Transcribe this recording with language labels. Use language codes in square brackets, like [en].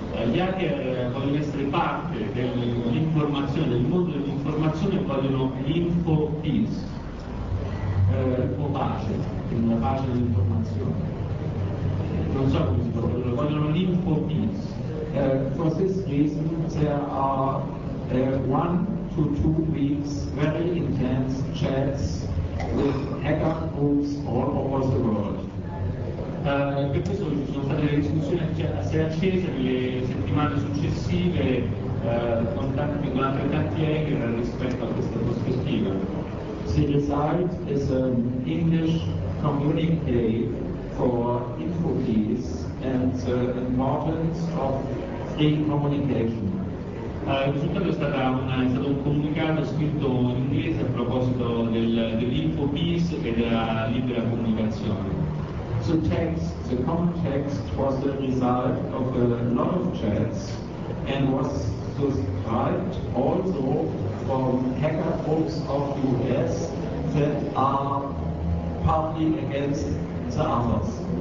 [it] Gli hacker vogliono essere parte dell'informazione, del mondo dell'informazione, vogliono info peace. O pace, una pace dell'informazione. Non so come si può dire, vogliono l'info peace. [en] For this reason there are one to two weeks very intense chats with hacker groups all over the world. [it] Per questo ci sono state le discussioni assai accese nelle settimane successive con tanti, con altri tanti hacker rispetto a questa prospettiva. [en] The result is an English communique for InfoPeace and the importance of free communication. [it] Il risultato è stato un comunicato scritto in inglese a proposito dell'InfoPeace e della libera comunicazione. [en] The text, the common text, was the result of a lot of chats and was described also from hacker groups of US that are partly against the others.